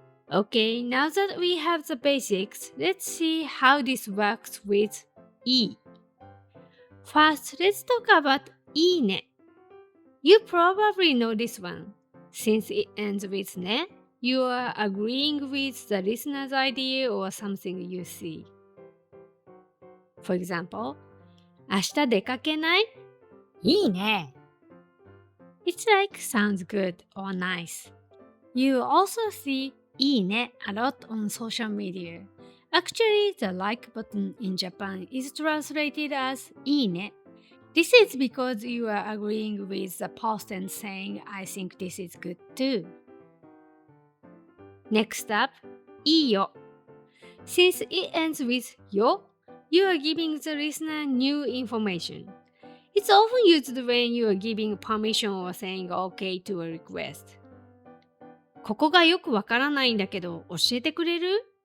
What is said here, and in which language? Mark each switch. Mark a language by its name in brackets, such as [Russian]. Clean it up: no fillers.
[English] Okay, now that we have the basics, let's see how this works with いい。 First, let's talk about いいね。 You probably know this one. Since it ends with ね、you are agreeing with the listener's idea or something you see. [Japanese] For example, 明日出かけない？いいね。 [English] It's like sounds good or nice. You also see いいね a lot on social media. Actually, the like button in Japan is translated as いいね. This is because you are agreeing with the post and saying, I think this is good too. Next up, いいよ.Since it ends with よ, you are giving the listener new information. It's often used when you are giving permission or saying OK to a request. [Japanese] ここがよくわからないんだけど教えてくれる？